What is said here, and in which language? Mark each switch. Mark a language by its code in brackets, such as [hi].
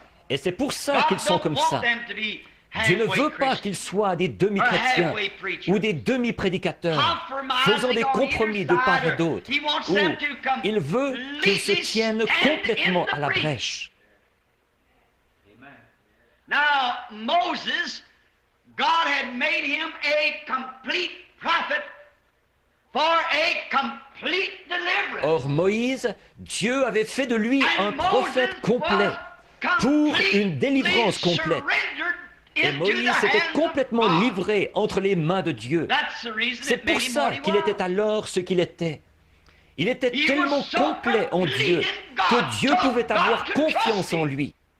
[fr] Et c'est pour ça qu'ils sont comme ça. Dieu ne veut pas qu'ils soient des demi-chrétiens ou des demi-prédicateurs, faisant des compromis de part et d'autre, ou il veut qu'ils se tiennent complètement à la brèche. [en] Now, Moses, God had made him a complete prophet for a complete deliverance. [fr] Or, Moïse, Dieu avait fait de lui un prophète complet pour une délivrance complète. Et Moïse s'était complètement livré entre les mains de Dieu. C'est pour ça qu'il était alors ce qu'il était. Il était tellement complet en Dieu que Dieu pouvait avoir confiance en lui.